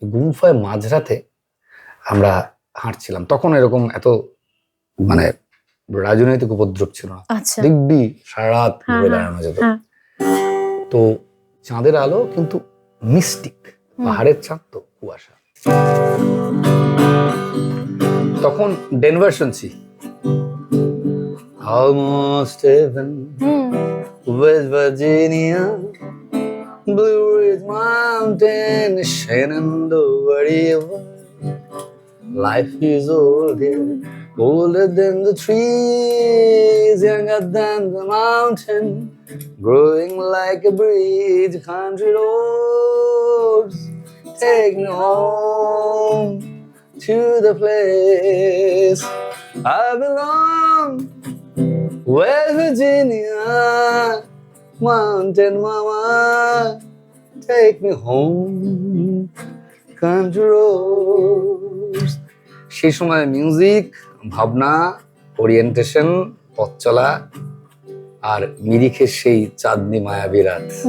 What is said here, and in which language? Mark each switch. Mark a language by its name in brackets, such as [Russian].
[Bangla] গুম্ফায় মাঝরাতে আমরা হাঁটছিলাম। তখন এরকম এত মানে রাজনৈতিক উপদ্রব ছিল না, দিব্যি সারা রাত ঘুরে বেড়ানো যেত। তো চাঁদের আলো কিন্তু মিস্টিক, পাহাড়ের চাঁদ তো কুয়াশা। তখন ডেনভার শুনছি, [English] Almost Heaven, West Virginia, Blue Ridge Mountain, Shenandoah River. Life is old here, older than the trees, younger than the mountain, growing like a bridge, country roads, take me home to the place I belong, West Virginia, mountain mama, take me home, country roads. [Bangla] সেই সময় music, ভাবনা, orientation, পথ চলা, আর মিরিখের সেই চাঁদনি মায়াবী রাত।